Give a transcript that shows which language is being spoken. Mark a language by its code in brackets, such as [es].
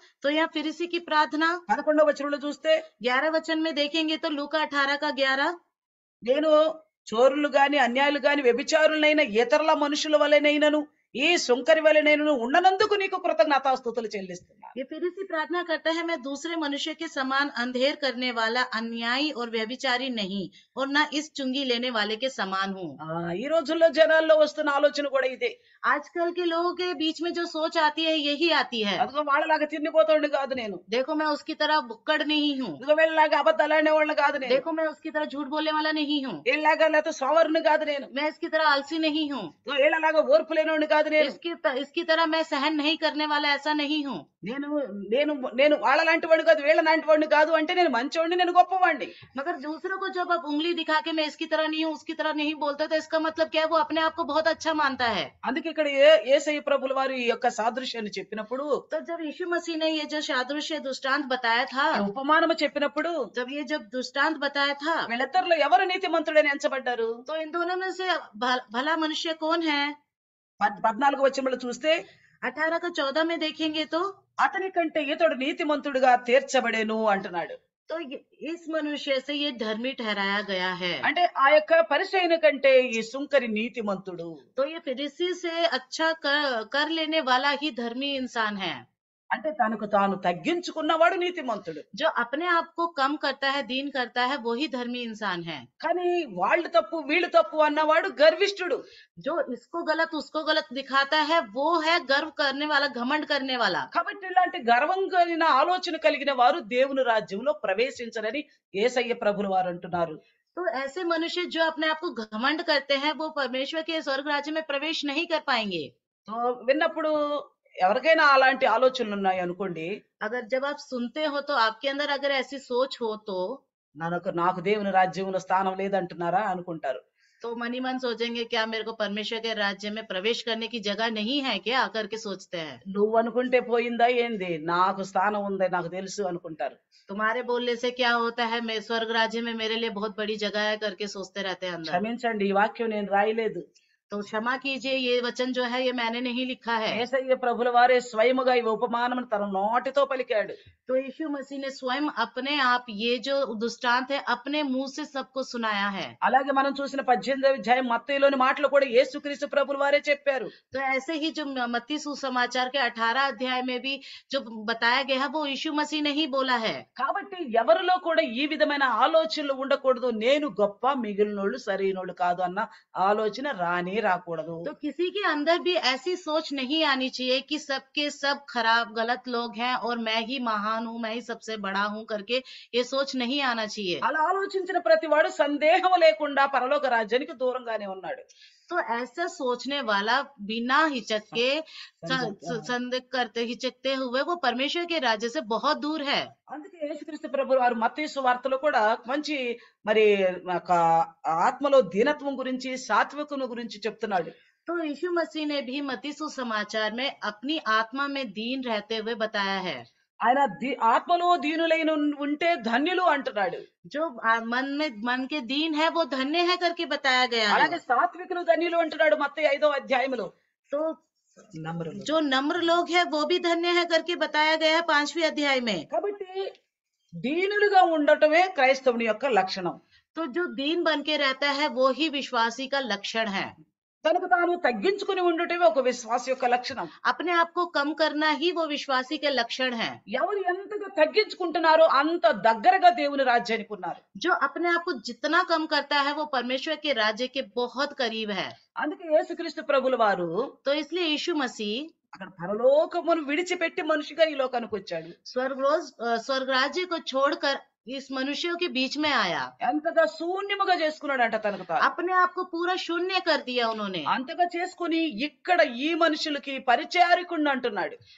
[hi] तो यहाँ फिरिसी की प्रार्थना [te] 11వ వచనంలో చూస్తే [hi] 11 वचन में देखेंगे तो लूका 18 का 11, [te] నేను చోరులు గాని అన్యాయులు గాని వ్యభిచారులైన ఇతరుల మనుషుల వలెనైనను ఈ సుంకరి వలెనైనను ఉన్ననందుకు నీకు కృతజ్ఞతాస్తుతులు చెల్లిస్తున్నాను. [hi] ये फिरिसी प्रार्थना करता है मैं दूसरे मनुष्य के समान अंधेर करने वाला, अन्यायी और व्यभिचारी नहीं और न इस चुंगी लेने वाले के समान हूँ। [te] ఈ రోజుల్లో జనాల్లో వస్తున్న ఆలోచన కూడా ఇదే. [hi] आजकल के लोगों के बीच में जो सोच आती है यही आती है। [te] అదిగో వాళ్ళలాగా తిన్నిపోతాడు కాదు నేను, [hi] देखो मैं उसकी तरह बुक्कड़ नहीं हूँ, [te] ఇదిగో వీళ్ళలాగా అబద్ధాలు ఆడేవాళ్ళని కాదు నేను, [hi] देखो मैं उसकी तरह झूठ बोलने वाला नहीं हूँ, [te] వీళ్ళలాగా లేకపోతే సోమరుని కాదు నేను, [hi] मैं इसकी तरह आलसी नहीं हूँ, [te] ఇదిగో వీళ్ళలాగా ఓర్పు లేనివాడిని కాదు నేను, [hi] इसकी तरह मैं सहन नहीं करने वाला ऐसा नहीं हूँ। [te] నేను నేను నేను వాళ్ళలాంటి వాడిని కాదు, వీళ్ళలాంటి వాడిని కాదు అంటే నేను మంచివాడిని, నేను గొప్పవాడిని. [hi] मगर दूसरों को जब आप उंगली दिखा के मैं इसकी तरह नहीं हूँ, उसकी तरह नहीं बोलते तो इसका मतलब क्या है? वो अपने आप को बहुत अच्छा मानता है। [te] అందుకే ఇక్కడ యేసయ్య ప్రభుల వారు ఈ యొక్క సాదృశ్యాన్ని చెప్పినప్పుడు, [hi] तो जब यीशु मसीह ने ये जो सादृश्य दृष्टांत बताया था, [te] ఉపమానము చెప్పినప్పుడు [hi] जब दृष्टांत बताया था, [te] వీళ్ళిద్దరిలో ఎవరు నీతిమంతుడని ఎంచబడ్డారు? [hi] तो इन दोनों में से भला मनुष्य कौन है? [te] 14వ వచనంలో చూస్తే [hi] 18 का 14 में देखेंगे तो [te] అతని కంటే ఇతడు నీతిమంతుడుగా తీర్చబడేను అంటున్నాడు. [hi] तो इस मनुष्य से ये धर्मी ठहराया गया है। [te] అంటే ఆ యొక్క పరిసయ్యుని కంటే ఈ సుంకరి నీతిమంతుడు. [hi] तो ये फिरिसी से अच्छा कर लेने वाला ही धर्मी इंसान है। [te] అంటే తనకు తాను తగ్గించుకున్నవాడు నీతిమంతుడు. [hi] जो अपने आप को कम करता है, दीन करता है, वो ही धर्मी इंसान है। [te] కానీ వాళ్ళు తప్పు వీళ్ళు తప్పు అన్నవాడు గర్విష్ఠుడు. [hi] जो इसको गलत उसको गलत दिखाता है वो है गर्व करने वाला, घमंड करने वाला। [te] కాబట్టి ఇలాంటి గర్వం కలిగిన ఆలోచన కలిగిన వారు దేవుని రాజ్యంలో ప్రవేశించరని యేసయ్య ప్రభుల వారు అంటున్నారు. [hi] तो ऐसे मनुष्य जो अपने आप को घमंड करते हैं वो परमेश्वर के स्वर्ग राज्य में प्रवेश नहीं कर पाएंगे। [te] సో విన్నప్పుడు ఎవరికైనా అలాంటి ఆలోచనలు ఉన్నాయి అనుకోండి, [hi] अगर जब आप सुनते हो तो आपके अंदर अगर ऐसी सोच हो तो [te] నాకు దేవుని రాజ్యంలో స్థానం లేదంటున్నారా అనుకుంటారు. [hi] तो मन ही मन सोचेंगे क्या मेरे को परमेश्वर के राज्य में प्रवेश करने की जगह नहीं है क्या, आकर के सोचते हैं। [te] నువ్వు అనుకుంటే పోయిందా ఏంది, నాకు స్థానం ఉంది నాకు తెలుసు అనుకుంటారు. [hi] तुम्हारे बोलने से क्या होता है, मैं स्वर्ग राज्य में मेरे लिए बहुत बड़ी जगह है करके सोचते रहते हैं अंदर। [te] క్షమించండి, ఈ వాక్యం నేను రాయలేదు. [hi] तो क्षमा कीजिए, ये वचन जो है ये मैंने नहीं लिखा है। [te] యేసయ్య ప్రభుల వారే స్వయముగా ఈ ఉపమానం తన నోటితో పలికాడు. [hi] तो यीशु मसीह ने स्वयं अपने आप ये जो दृष्टांत है अपने मुंह से सबको सुनाया है। [te] అలాగే మనం చూసిన 18వ అధ్యాయం మత్తయిలోని మాటలు కూడా యేసుక్రీస్తు ప్రభుల వారే చెప్పారు. [hi] तो ऐसे ही जो मत्ती सुसमाचार के 18 अध्याय में भी जो बताया गया है वो यीशु मसीह ने ही बोला है। [te] కాబట్టి ఎవరిలో కూడా ఈ విధమైన ఆలోచనలు ఉండకూడదు. నేను గొప్ప మిగిలినోళ్ళు సరైనోళ్ళు కాదు అన్న ఆలోచన రాకూడదు. [hi] तो किसी के अंदर भी ऐसी सोच नहीं आनी चाहिए कि सबके सब खराब गलत लोग हैं और मैं ही महान हूँ, मैं ही सबसे बड़ा हूँ करके ये सोच नहीं आना चाहिए। [te] అలా ఆలోచించిన ప్రతివాడు సందేహం లేకుండా పరలోక రాజ్యానికి దూరంగానే ఉన్నాడు. [hi] तो ऐसा सोचने वाला बिना हिचक के संदेह करते हिचकते हुए वो परमेश्वर के राज्य से बहुत दूर है। [te] అందుకే యేసుక్రీస్తు ప్రభు వారు మత్తయి సువార్తలో కూడా మంచి మరి ఒక ఆత్మలో దీనత్వం గురించి సాత్వికం గురించి చెప్తున్నాడు. [hi] तो यीशु मसीह ने भी मत्ती सुसमाचार में अपनी आत्मा में दीन रहते हुए बताया है। [te] ఆయన ఆత్మలో దీనులైన ఉంటే ధన్యులు అంటున్నాడు. [hi] जो मन के दीन है वो धन्य है करके बताया गया है। [te] అలాగే సాత్వికులు ధన్యులు అంటున్నాడు మత్తయి 5వ అధ్యాయంలో. [hi] तो जो नम्र लोग हैं वो भी धन्य है करके बताया गया है 5वीं अध्याय में। [te] కాబట్టి దీనులుగా ఉండటమే క్రైస్తవుని యొక్క లక్షణం. [hi] तो जो दीन बन के रहता है वो ही विश्वासी का लक्षण है। [te] తనకు తాను తగ్గించుకుని ఉండటమే ఒక విశ్వాసి యొక్క లక్షణం. [hi] अपने आप को कम करना ही वो विश्वासी के लक्षण है। [te] ఎవరు ఎంతగా తగ్గించుకుంటున్నారో అంత దగ్గరగా దేవుని రాజ్యానికి ఉన్నారు. [hi] जो अपने आप को जितना कम करता है वो परमेश्वर के राज्य के बहुत करीब है। [te] అందుకే యేసుక్రీస్తు ప్రభుల వారు [hi] तो इसलिए यीशु मसीह [te] అక్కడ పరలోకమును విడిచిపెట్టి మనిషిగా ఈ లోకానికి వచ్చాడు. [hi] स्वर्ग राज्य को छोड़कर इस मनुष्यों के बीच में आया। [te] ఎంతగా శూన్యముగా చేసుకున్నాడంట తనకు తాను. [hi] अपने आप को पूरा शून्य कर दिया उन्होंने। [te] అంతగా చేసుకుని ఇక్కడ ఈ మనుషులకి పరిచారకుడిని అంటున్నాడు.